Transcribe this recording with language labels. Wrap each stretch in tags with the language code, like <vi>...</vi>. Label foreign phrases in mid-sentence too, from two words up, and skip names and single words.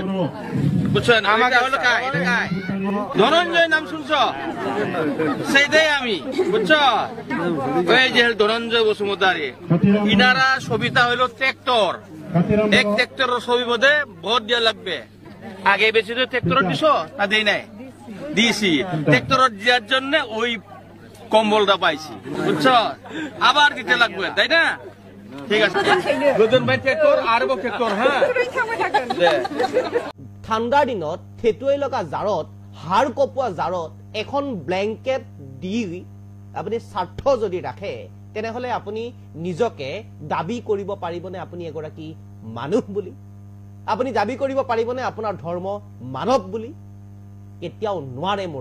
<bn>বুঝছেন আমাকে হলো কাই এটা কাই ধনঞ্জয় নাম শুনছো সেইটাই আমি বুঝছো ওই যে ধনঞ্জয় বসুমতারি ইনারা ছবিটা হইলো ট্রেক্টর এক ট্রেক্টরের ছবি মধ্যে ভোট দিয়া লাগবে আগে বেশি তো ট্রেক্টর দিছো না দেই নাই দিয়েছি ট্রেক্টর দেওয়ার জন্য ওই কম্বলটা পাইছি বুঝছো আবার দিতে লাগবে তাই না ঠিক আছে দুজন ভাই ট্রেক্টর আর ট্রেক্টর হ্যাঁ</bn> <as>ঠাণ্ডাৰ দিনত থেতুৱাই লগা জাৰত হাড় কপোৱা জাৰত এখন ব্লেংকেট দি আপুনি স্বাৰ্থ যদি ৰাখে তেনেহলে আপুনি নিজকে দাবী কৰিব পাৰিবনে আপুনি এগৰাকী মানুহ বুলি আপুনি দাবী কৰিব পাৰিবনে আপোনাৰ ধৰ্ম মানৱ বুলি কেতিয়াও নোৱাৰে মোৰ</as>